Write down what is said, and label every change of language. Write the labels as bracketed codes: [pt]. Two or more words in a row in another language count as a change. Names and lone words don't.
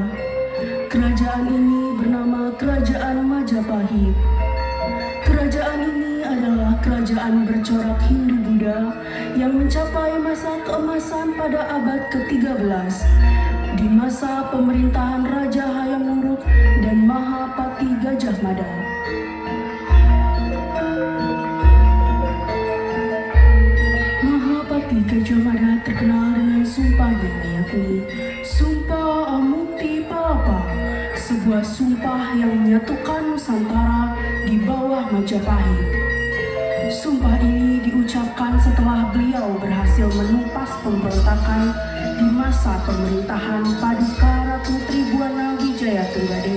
[id] Kerajaan ini bernama Kerajaan Majapahit. Kerajaan ini adalah kerajaan bercorak Hindu-Buddha yang mencapai masa keemasan pada abad ke-13 di masa pemerintahan Raja Hayam Wuruk dan Mahapati Gajah Mada. Mahapati Gajah Mada terkenal dengan sumpahnya, yakni Sumpah Amukti Palapa, sebuah sumpah yang menyatukan Nusantara di bawah Majapahit. Sumpah ini diucapkan setelah beliau berhasil menumpas pemberontakan di masa pemerintahan Paduka Ratu Tribuana Wijaya Tunggadewi.